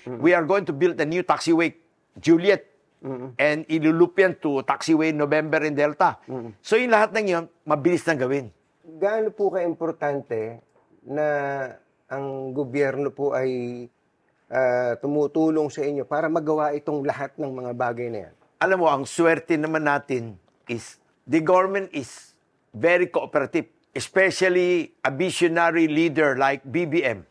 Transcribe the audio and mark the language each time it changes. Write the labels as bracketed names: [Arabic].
[English] We are going to build a new taxiway, Juliet. And ilulup yan to taxiway November and Delta. [Filipino] So yung lahat ng yun, mabilis na gawin. Gaano po ka-importante na ang gobyerno po ay tumutulong sa inyo para magawa itong lahat ng mga bagay na yan? Alam mo, ang swerte naman natin [English] is the government is very cooperative. Especially a visionary leader like BBM.